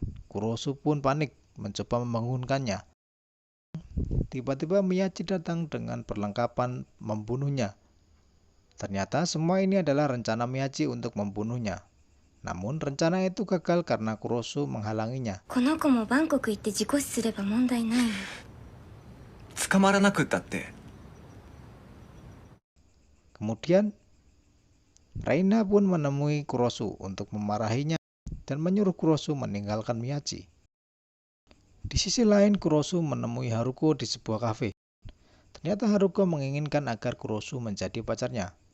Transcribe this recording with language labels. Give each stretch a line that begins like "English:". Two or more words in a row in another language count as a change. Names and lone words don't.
Indonesian: Kurosu pun panik mencoba membangunkannya. Tiba-tiba Miyachi datang dengan perlengkapan membunuhnya. Ternyata semua ini adalah rencana Miyachi untuk membunuhnya. Namun rencana itu gagal karena Kurosu menghalanginya.
Japanese: この子もバンコク行って事故死すれば問題ないの。捕まらなくったって。
Indonesian: Kemudian Reina pun menemui Kurosu untuk memarahinya dan menyuruh Kurosu meninggalkan Miyachi. Di sisi lain, Kurosu menemui Haruko di sebuah kafe. Ternyata Haruko menginginkan agar Kurosu menjadi pacarnya.